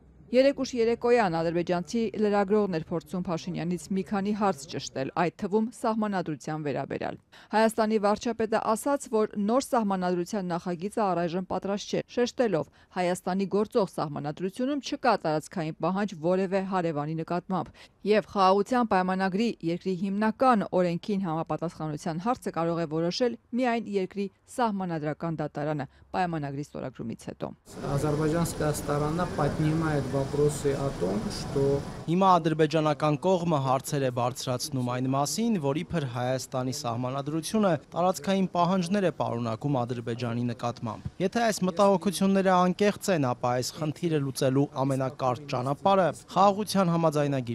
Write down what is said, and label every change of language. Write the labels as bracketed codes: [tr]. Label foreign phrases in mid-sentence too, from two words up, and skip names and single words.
[hy] Երեկ ուշ երեկոյան ադրբեջանցի լրագրողներ փորձում Փաշինյանից մի քանի հարց ճշտել, այդ թվում սահմանադրության վերաբերյալ։ Հայաստանի վարչապետը ասաց, որ նոր սահմանադրության նախագիծը առայժմ պատրաստ չէ, շեշտելով Հայաստանի գործող սահմանադրությունում չկա տարածքային պահանջ որևէ հարևանի նկատմամբ, եւ խաղաղության պայմանագրի երկրի հիմնական օրենքին համապատասխանության հարցը կարող է որոշել միայն երկրի սահմանադրական դատարանը պայմանագրի ստորագրումից հետո։ [ru] Азербайджанская сторона поднимает вопросы о том, что [hy] Հիմա ադրբեջանական կողմը հարցեր է բարձրացնում այն մասին, որ իբր Հայաստանի սահմանադրությունը տարածքային պահանջներ է պարունակում Ադրբեջանի նկատմամբ։ Եթե այս մտահոգությունները անկեղծ են, ապա այս խնդիրը լուծելու ամենակարճ ճանապարհը խաղաղության համաձայնագիր